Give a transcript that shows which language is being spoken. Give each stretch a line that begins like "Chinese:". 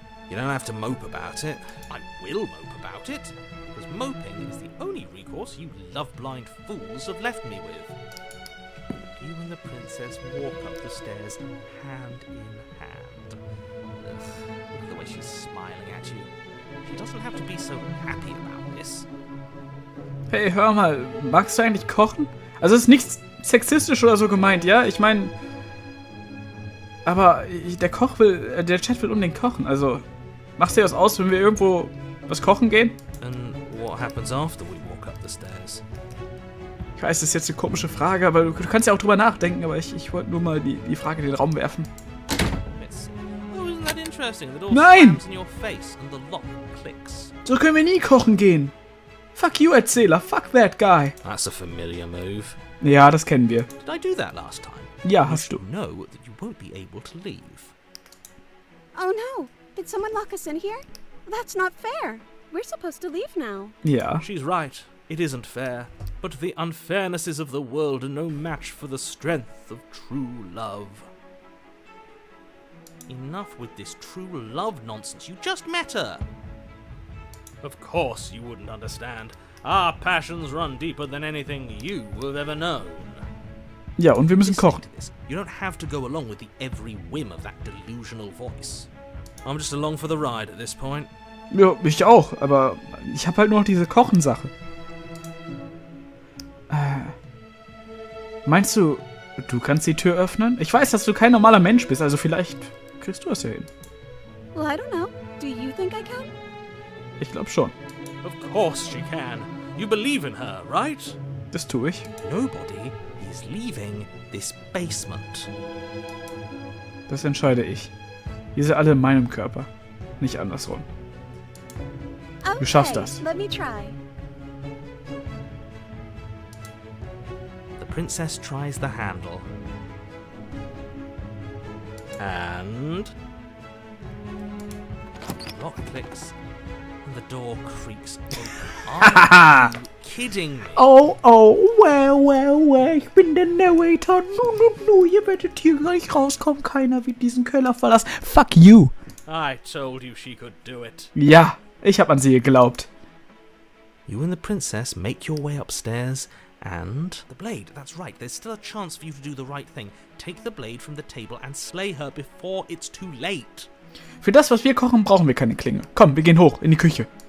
English: You don't have to mope about it. I will mope about it, because moping is the only recourse you love-blind fools have left me with. You and the princess walk up the stairs hand in hand. Ugh, look at the way she's smiling at you. She doesn't have to be so happy about this.
German: Hey, hör mal, magst du eigentlich kochen? Also es ist nichts sexistisch oder so gemeint, ja? Ich meine... Aber der Chat will unbedingt kochen, also... Machst du das aus, wenn wir irgendwo was kochen gehen?
English: And what happens after we walk up the stairs?
German: Ich weiß, das ist jetzt eine komische Frage, aber du kannst ja auch drüber nachdenken, aber ich wollte nur mal die Frage in den Raum werfen.
English: Oh, isn't that interesting? The door
German: Nein!
English: slams in your face and the lock clicks.
German: So können wir nie kochen gehen.
English: Fuck you, Erzähler. Fuck that guy. That's a familiar move.
German: Ja, das kennen wir.
English: Did I do that last time?
German: Ja, hast du.
English: You know that you won't be able to leave. Oh no! Did someone lock us in here? That's not fair. We're supposed to leave now.
German: Ja.
English: She's right. It isn't fair. But the unfairnesses of the world are no match for the strength of true love. Enough with this true love nonsense. You just met her. Of course you wouldn't understand. Our passions run deeper than anything you have ever known.
German: Ja, und wir müssen kochen.
English: You don't have to go along with the every whim of that delusional voice. I'm just along for the ride at this point.
German: Ja, ich auch, aber ich habe halt nur noch diese Kochensache. Meinst du, du kannst die Tür öffnen? Ich weiß, dass du kein normaler Mensch bist, also vielleicht kriegst du es ja hin.
English: Well, I don't know. Do you think I can?
German: Ich glaube schon.
English: Of course she can. You believe in her, right?
German: Das tue ich.
English: Nobody is is leaving this basement.
German: Das entscheide ich. Ihr seid alle in meinem Körper. Nicht andersrum.
English: Okay,
German: Du schaffst das.
English: let me try. The princess tries the handle. And the lock clicks and the door creaks open. Are you kidding me? Oh, well,
German: ich bin der Narrator. No, ihr werdet hier gleich rauskommen. Keiner wird diesen Keller verlassen.
English: Fuck you. I told you she could do it.
German: Ja, ich hab an sie geglaubt.
English: You and the princess make your way upstairs and... The blade, that's right. There's still a chance for you to do the right thing. Take the blade from the table and slay her before it's too late.
German: Für das, was wir kochen, brauchen wir keine Klinge. Komm, wir gehen hoch, in die Küche.